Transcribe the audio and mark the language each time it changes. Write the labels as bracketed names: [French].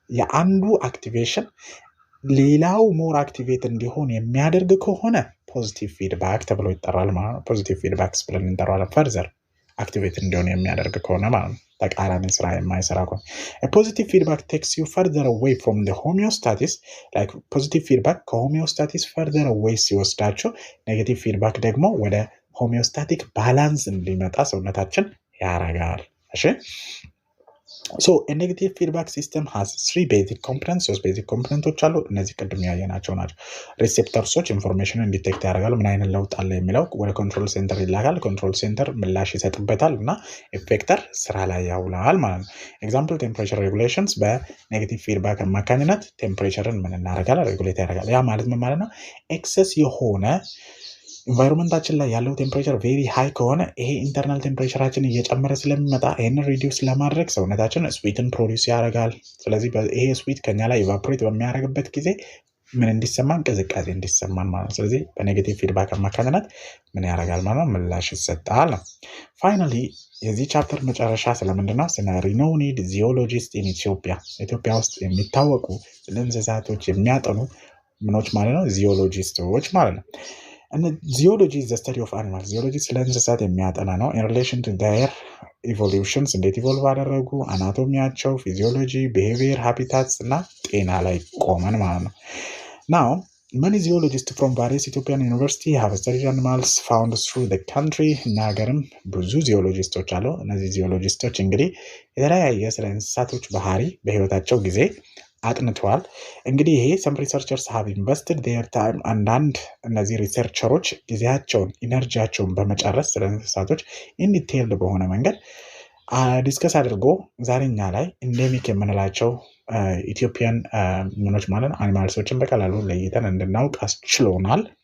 [Amharic] የአንዱ አክቲቬሽን ሌላው ሞር አክቲቬት እንዲሆን የሚያደርግ ከሆነ ፖዚቲቭ ፊድባክ ተብሎ ይጠራል ማለት ነው። ፖዚቲቭ ፊድባክስ ብለን እንጠራዋለን። ፈርዘር አክቲቬት እንዲሆን የሚያደርግ ከሆነ ማለት ነው። ተቃራኒ ስራ የማይሰራ ከሆነ [English] a positive feedback takes you further away from the homeostasis. like positive feedback ከሆሜኦስታሲስ further away ሲወስዳቸው negative feedback [Amharic] ደግሞ ወደ [English] homeostatic balance [Amharic] እንዲመጣ ሰውነታችን ያረጋል። እሺ [English] so a negative feedback system has three basic components. [Amharic] ሶስት ቤዚክ ኮምፖነንቶች አሉ። እነዚህ ቅድም ያየናቸው ናቸው። ሪሴፕተርሶች ኢንፎርሜሽንን ዲቴክት ያደርጋሉ። ምን አይነት ለውጥ አለ የሚለው ወደ ኮንትሮል ሴንተር ይላካል። ኮንትሮል ሴንተር ምላሽ ይሰጥበታል እና ኢፌክተር ስራ ላይ ያውላል ማለት ነው። ኤግዛምፕል ቴምፕሬቸር ሬጉሌሽንስ በኔጌቲቭ ፊድባክ አማካኝነት ቴምፕሬቸርን ምን እናደርጋለን? ሬጉሌት ያደርጋል። ያ ማለት ምን ማለት ነው? ኤክሰስ የሆነ ኢንቫይሮንመንታችን ላይ ያለው ቴምፕሬቸር ቬሪ ሃይ ከሆነ ይሄ ኢንተርናል ቴምፕሬቸራችን እየጨመረ ስለሚመጣ ይሄን ሪዲዩስ ለማድረግ ሰውነታችን ስዊትን ፕሮዲዩስ ያደርጋል። ስለዚህ ይሄ ስዊት ከኛ ላይ ኢቫፖሬት በሚያደርግበት ጊዜ ምን እንዲሰማን? ቅዝቃዜ እንዲሰማን ማለት ነው። ስለዚህ በኔጌቲቭ ፊድባክ አማካኝነት ምን ያደርጋል ማለት ነው? ምላሽ ይሰጣል ነው። ፋይናሊ የዚህ ቻፕተር መጨረሻ ስለምንድነው? ስለ ሪኖውንድ ዚኦሎጂስት ኢን ኢትዮጵያ ውስጥ የሚታወቁ ስለ እንስሳቶች የሚያጠኑ ምኖች ማለት ነው? ዚኦሎጂስቶች ማለት ነው። [English] ዚኦሎጂ is the study of animals. ዚኦሎጂ ስለ እንስሳት የሚያጠና ነው። in relation to their evolutions [Amharic] እንዴት ኢቮልቭ አደረጉ፣ አናቶሚያቸው፣ ፊዚዮሎጂ፣ ቢሄቪየር፣ ሃቢታትስ እና ጤና ላይ ቆመን ማለት ነው። [English] now many zoologists from various Ethiopian universities have studied animals found through the country. [Amharic] እና ሀገርም ብዙ ዚኦሎጂስቶች አሉ። እነዚህ ዚኦሎጂስቶች እንግዲህ የተለያየ ስለ እንስሳቶች ባህሪ በህይወታቸው ጊዜ አጥንተዋል። እንግዲህ ይሄ [English] some researchers have invested their time [Amharic] አንዳንድ እነዚህ ሪሰርቸሮች ጊዜያቸውን ኢነርጂያቸውን በመጨረስ ስለ እንስሳቶች in detail በሆነ መንገድ ዲስከስ አድርጎ ዛሬኛ ላይ ኢንዴሚክ የምንላቸው ኢትዮጵያን ምኖች ማለት አኒማልሶችን በቀላሉ ለይተን እንድናውቅ አስችሎናል።